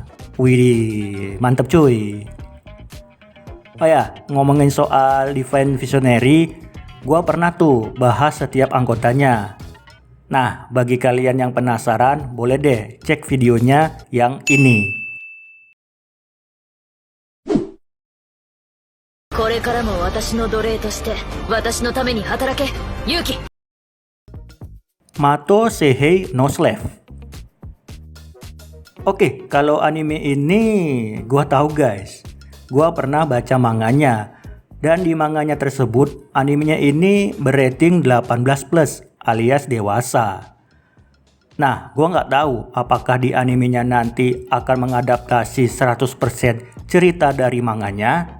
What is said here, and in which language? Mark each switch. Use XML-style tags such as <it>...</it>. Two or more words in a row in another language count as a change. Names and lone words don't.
<id>Wih, mantep cuy. Oh ya, ngomongin soal Defense Visionary, gua pernah tuh bahas setiap anggotanya. Nah, bagi kalian yang penasaran, boleh deh cek videonya yang ini.</id> <ja>これからも私の奴隷として私のために働け、ユキ。</ja> <id>Mato Seihei no Slave. Oke, kalau anime ini gua tahu guys. Gua pernah baca manganya. Dan di manganya tersebut, animenya ini berating 18+ alias dewasa. Nah, gua nggak tahu apakah di animenya nanti akan mengadaptasi 100% cerita dari manganya.</id>